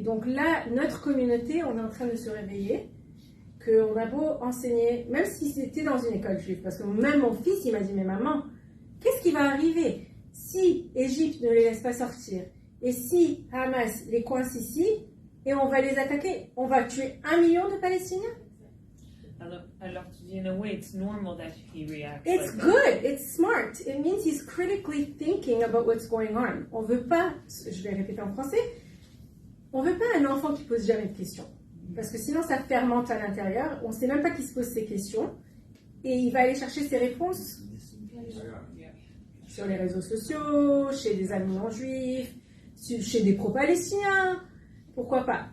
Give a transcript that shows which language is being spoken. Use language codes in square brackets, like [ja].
[fr] Donc là, notre communauté, on est en train de se réveiller, qu'on a beau enseigner, même si c'était dans une école juive, parce que même mon fils, il m'a dit, mais maman, qu'est-ce qui va arriver si Égypte ne les laisse pas sortir, et si Hamas les coince ici, et on va les attaquer, on va tuer 1 million de Palestiniens? Alors, [en] in a way, it's normal that he reacts. It's good, it's smart. It means he's critically thinking about what's going on. [fr] On veut pas, je vais répéter en français, on veut pas un enfant qui pose jamais de questions. Parce que sinon, ça fermente à l'intérieur, on sait même pas qui se pose ces questions, et il va aller chercher ses réponses sur les réseaux sociaux, chez des amis non juifs, chez des pro-palestiniens. Pourquoi pas?